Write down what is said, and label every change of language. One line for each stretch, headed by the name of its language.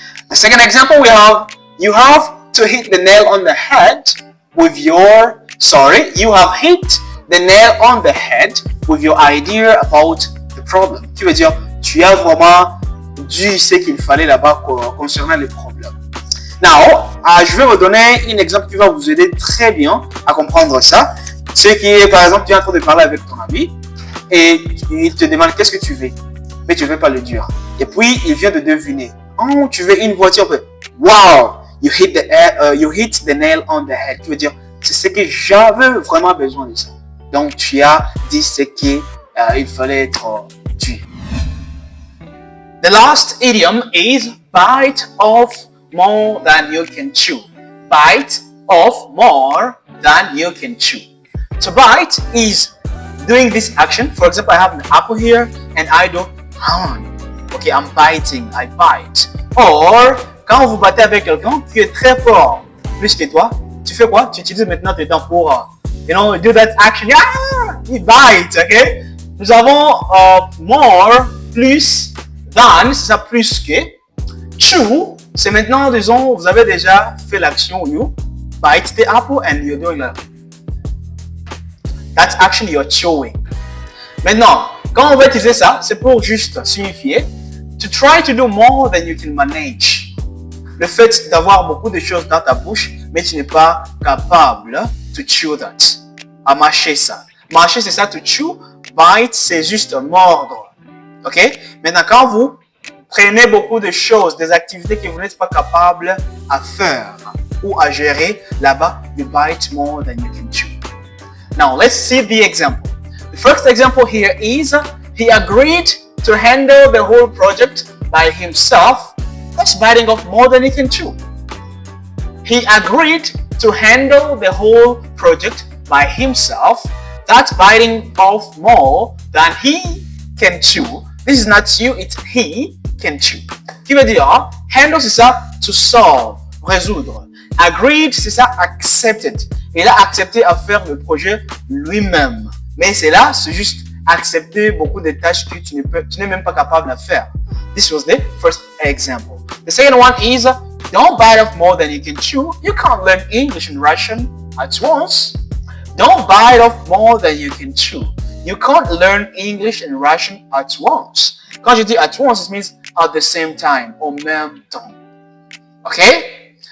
English: The second example we have, you have to hit the nail on the head with your, you have hit the nail on the head with your idea about the problem.
French: Qui veut dire, tu as vraiment dit ce qu'il fallait là-bas concernant les problèmes. Now, je vais vous donner un exemple qui va vous aider très bien à comprendre ça. C'est qui est, par exemple, tu es en train de parler avec ton ami et il te demande qu'est-ce que tu veux, mais tu ne veux pas le dire. Et puis, il vient de deviner. Oh, tu veux une voiture.
English: Wow, you hit the nail on the head.
French: Tu veux dire, c'est ce que j'avais vraiment besoin de ça. Donc, tu as dit ce qu'il fallait être dit.
English: The last idiom is bite off more than you can chew. Bite off more than you can chew. To bite is doing this action. For example, I have an apple here and I do, okay, I'm biting, I bite.
French: Or, quand vous battez avec quelqu'un qui est très fort, plus que toi, tu fais quoi? Tu utilises maintenant tes dents pour,
English: do that action. Yeah, you bite, okay?
French: Nous avons more, plus, than, c'est ça plus que. Chew, c'est maintenant, disons, vous avez déjà fait l'action,
English: you bite the apple and you're doing that. That's action you're chewing.
French: Maintenant, quand on va utiliser ça, c'est pour juste signifier
English: to try to do more than you can manage.
French: Le fait d'avoir beaucoup de choses dans ta bouche, mais tu n'es pas capable
English: to chew that.
French: À mâcher ça. Mâcher, c'est ça, to chew. Bite, c'est juste mordre. Ok? Maintenant, quand vous prenez beaucoup de choses, des activités que vous n'êtes pas capable à faire ou à gérer, là-bas,
English: you bite more than you can chew. Now, let's see the example. The first example here is, he agreed to handle the whole project by himself. That's biting off more than he can chew. He agreed to handle the whole project by himself. That's biting off more than he can chew. This is not you, it's he can chew.
French: Qui veut dire, handle c'est ça, to solve, résoudre. Agreed c'est ça, accepted. Il a accepté à faire le projet lui-même. Mais c'est là, c'est juste accepter beaucoup de tâches que tu n'es même pas capable de faire.
English: This was the first example. The second one is, don't bite off more than you can chew. You can't learn English and Russian at once. Don't bite off more than you can chew. You can't learn English and Russian at once.
French: Quand je dis
English: at once, it means at the same time,
French: au même temps.
English: Okay?